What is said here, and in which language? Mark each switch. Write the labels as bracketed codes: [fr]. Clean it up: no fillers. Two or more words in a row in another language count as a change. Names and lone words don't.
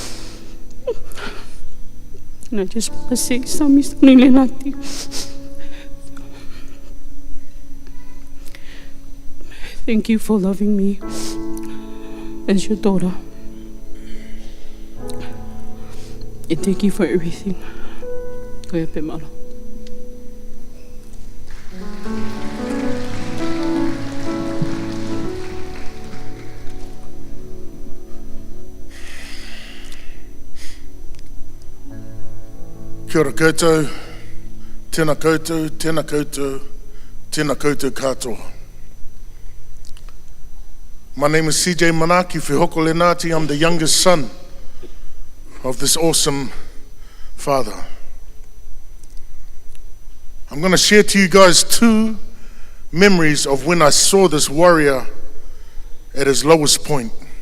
[en] And I just want to say, Samisoni Lenati, thank you for loving me as your daughter. And thank you for everything. [mi] Koia pe maro. Kia ora koutou, tēnā koutou, tēnā koutou, tēnā koutou katoa. [en] My name is CJ Manaki Whihoko Lenati. I'm the youngest son of this awesome father. I'm going to share to you guys 2 memories of when I saw this warrior at his lowest point.